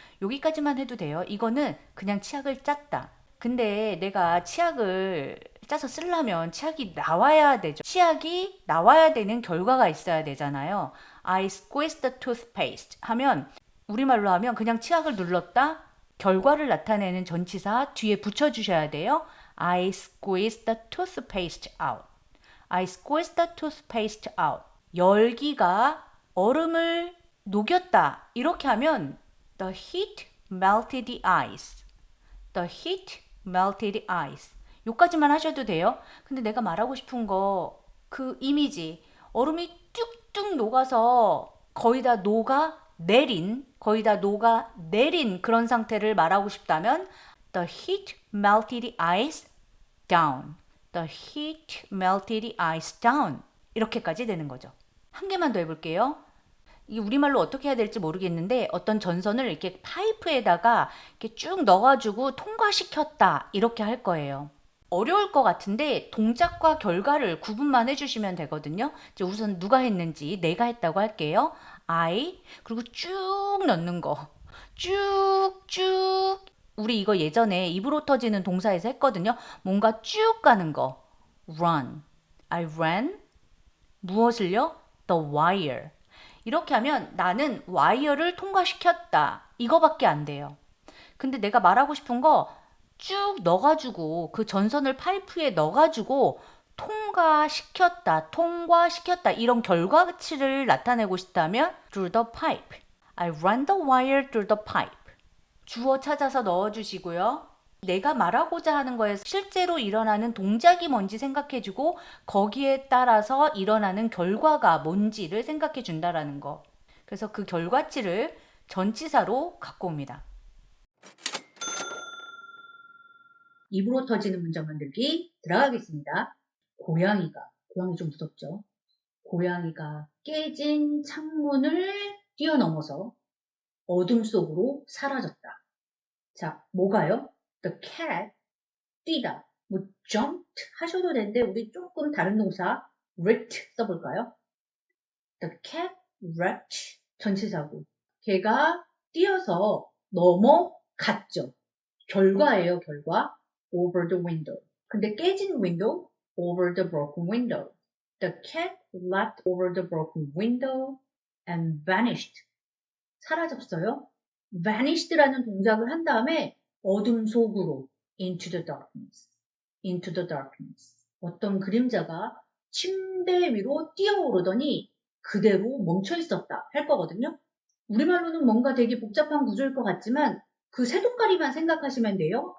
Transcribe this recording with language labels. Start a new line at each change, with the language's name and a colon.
Korean: 여기까지만 해도 돼요. 이거는 그냥 치약을 짰다. 근데 내가 치약을 짜서 쓰려면 치약이 나와야 되죠. 치약이 나와야 되는 결과가 있어야 되잖아요.
English: I squeezed the toothpaste
Korean: 하면 우리말로 하면 그냥 치약을 눌렀다. 결과를 나타내는 전치사 뒤에 붙여주셔야 돼요.
English: I squeezed the toothpaste out. I squeezed the toothpaste out.
Korean: 열기가 얼음을 녹였다. 이렇게 하면
English: the heat melted the ice. The heat melted the ice.
Korean: 요까지만 하셔도 돼요. 근데 내가 말하고 싶은 거 그 이미지 얼음이 뚝뚝 녹아서 거의 다 녹아 내린 그런 상태를 말하고 싶다면
English: the heat melted the ice down. The heat melted the ice down.
Korean: 이렇게까지 되는 거죠. 한 개만 더 해볼게요. 이게 우리말로 어떻게 해야 될지 모르겠는데 어떤 전선을 이렇게 파이프에다가 이렇게 쭉 넣어가지고 통과시켰다 이렇게 할 거예요. 어려울 것 같은데 동작과 결과를 구분만 해주시면 되거든요. 이제 우선 누가 했는지 내가 했다고 할게요. I 그리고 쭉 넣는 거. 쭉쭉. 우리 이거 예전에 입으로 터지는 동사에서 했거든요. 뭔가 쭉 가는 거. run.
English: I ran.
Korean: 무엇을요?
English: The wire.
Korean: 이렇게 하면 나는 와이어를 통과시켰다. 이거밖에 안 돼요. 근데 내가 말하고 싶은 거 쭉 넣어가지고 그 전선을 파이프에 넣어가지고 통과시켰다 이런 결과치를 나타내고 싶다면
English: through the pipe. I run the wire through the pipe.
Korean: 주어 찾아서 넣어주시고요. 내가 말하고자 하는 거에 실제로 일어나는 동작이 뭔지 생각해주고 거기에 따라서 일어나는 결과가 뭔지를 생각해 준다라는 거. 그래서 그 결과치를 전치사로 갖고 옵니다. 입으로 터지는 문장 만들기 들어가겠습니다. 고양이 좀 무섭죠? 고양이가 깨진 창문을 뛰어넘어서 어둠 속으로 사라졌다. 자, 뭐가요?
English: The cat,
Korean: 뛰다. 뭐 jumped 하셔도 되는데 우리 조금 다른 동사 leaped 써볼까요?
English: The cat leapt
Korean: 전치사고 걔가 뛰어서 넘어갔죠. 결과예요, 결과.
English: over the window. 근데 깨진 window, over the broken window. The cat leapt over the broken window and vanished.
Korean: 사라졌어요. vanished라는 동작을 한 다음에 어둠 속으로
English: into the darkness. into the darkness.
Korean: 어떤 그림자가 침대 위로 뛰어오르더니 그대로 멈춰 있었다 할 거거든요. 우리말로는 뭔가 되게 복잡한 구조일 것 같지만 그 세 동가리만 생각하시면 돼요.